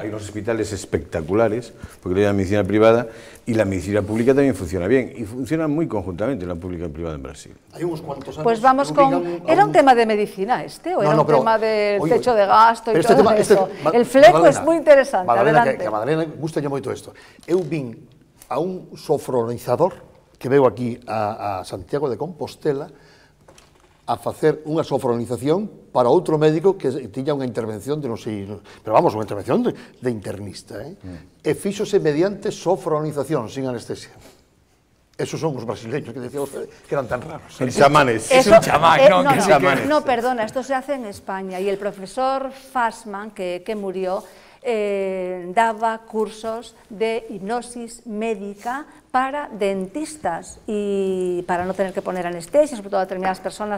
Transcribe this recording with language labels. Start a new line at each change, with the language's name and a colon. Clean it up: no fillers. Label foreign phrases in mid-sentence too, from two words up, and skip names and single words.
Spanish: Hay unos hospitales espectaculares, porque la medicina privada, y la medicina pública también funciona bien, y funciona muy conjuntamente la pública y privada en Brasil. Hay unos cuantos años... Pues vamos con... ¿Era un tema de medicina o era un tema del techo de gasto y todo eso? El fleco es muy interesante, adelante.
Galician: Que a Madalena gusta moito isto. Eu vin a un sofronizador que veo aquí a Santiago de Compostela a facer unha sofronización para outro médico que tiña unha intervención de non sei, pero vamos, unha intervención de internista, e fíxose mediante sofronización,
Spanish: sin anestesia. Esos son os brasileños que decíamos que eran tan raros. Son chamanes. Es un chamán, no, perdona, esto se hace en España y el profesor Fassman, que murió, daba cursos de hipnosis médica para dentistas y para no tener que poner anestesia, sobre todo a determinadas personas.